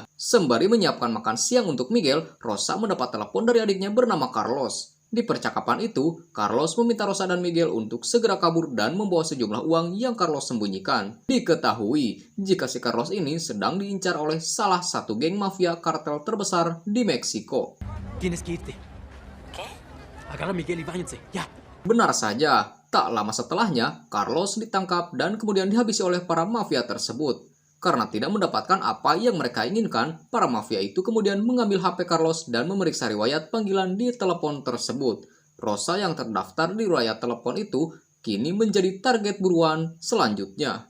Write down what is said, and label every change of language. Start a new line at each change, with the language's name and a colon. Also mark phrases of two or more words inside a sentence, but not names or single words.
Indonesian: Sembari menyiapkan makan siang untuk Miguel, Rosa mendapat telepon dari adiknya bernama Carlos. Di percakapan itu, Carlos meminta Rosa dan Miguel untuk segera kabur dan membawa sejumlah uang yang Carlos sembunyikan. Diketahui jika si Carlos ini sedang diincar oleh salah satu geng mafia kartel terbesar di Meksiko.
Spanish: Tienes que irte. ¿Qué? Agarra a Miguel y váyanse. Ya.
Indonesian: Benar saja, tak lama setelahnya, Carlos ditangkap dan kemudian dihabisi oleh para mafia tersebut. Karena tidak mendapatkan apa yang mereka inginkan, para mafia itu kemudian mengambil HP Carlos dan memeriksa riwayat panggilan di telepon tersebut. Rosa yang terdaftar di riwayat telepon itu kini menjadi target buruan selanjutnya.